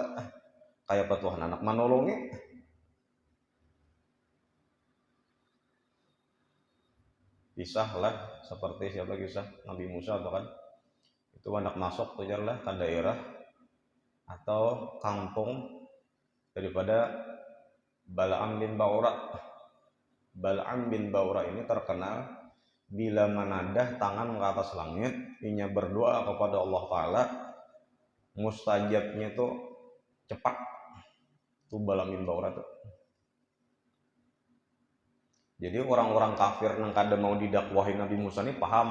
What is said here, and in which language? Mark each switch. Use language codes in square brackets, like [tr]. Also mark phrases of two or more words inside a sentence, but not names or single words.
[id] Kayak apa Tuhan anak menolongi? Kisah lah seperti siapa kisah Nabi Musa atau kan itu anak masuk tujarlah ke daerah atau kampung daripada Bal'am bin Ba'ura. Bal'am bin Ba'ura ini terkenal bila menadah tangan ke atas langit, inya berdoa kepada [ar] الله تعالى, [id] mustajabnya itu cepat. Itu Bal'am bin Ba'ura tuh. Jadi orang-orang kafir yang kada mau didakwahi Nabi Musa ini paham.